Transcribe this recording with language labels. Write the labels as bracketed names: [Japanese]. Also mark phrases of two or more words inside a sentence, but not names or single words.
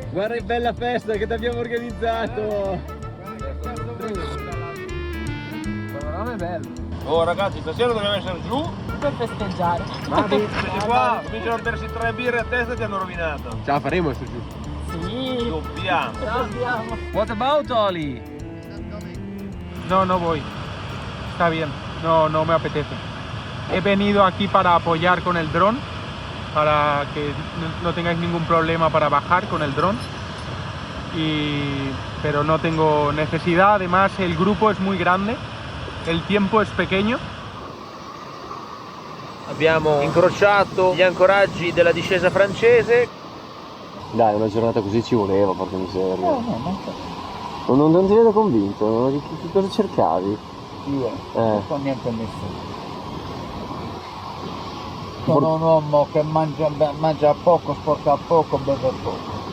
[Italian] Guarda che bella festa che ti abbiamo organizzato! Panorama è bello. Oh ragazzi, stasera dobbiamo essere giù per festeggiare. Questi qua cominciano a bersi 3 birre a testa e ti hanno rovinato. Ce la faremo su giù. Sí. Dobbiamo. [English] What about Oli? [Spanish] No, no voy. Está bien. No, no me apetece. He venido aquí para apoyar con el dron, para que no tengáis ningún problema para bajar con el dron. Pero no tengo necesidad. Además, el grupo es muy grande, el tiempo es pequeño. [Italian] Abbiamo incrociato gli ancoraggi della discesa francese. Dai, una giornata così ci voleva, porca miseria. Non ti vedo convinto, che cosa cercavi? Io non so niente a nessuno. Sono un uomo che mangia poco, sporca poco, beve poco.